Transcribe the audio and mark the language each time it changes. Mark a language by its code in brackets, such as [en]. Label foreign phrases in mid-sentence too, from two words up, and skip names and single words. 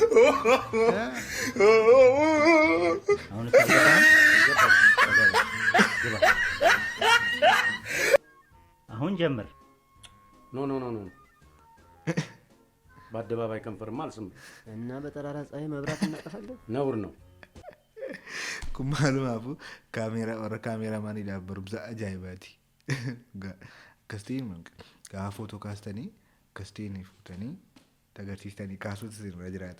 [am] አሁን አሁን ጀምር። ኖ ኖ ኖ ኖ በአደባባይ ከንፈርማ አልስም እና በጠራራ ፀሐይ መብራት እናጠፋለን። ነውር ነው። [om] kun maalumaafuu kaameeraa warra kaameeraamaaniidhaaf barumsa ajaa'ibaati. Akkasitiin gaafa footoo kaastanii akkasitiin fuutanii agarsiistanii kaasuutu sirra jiraata.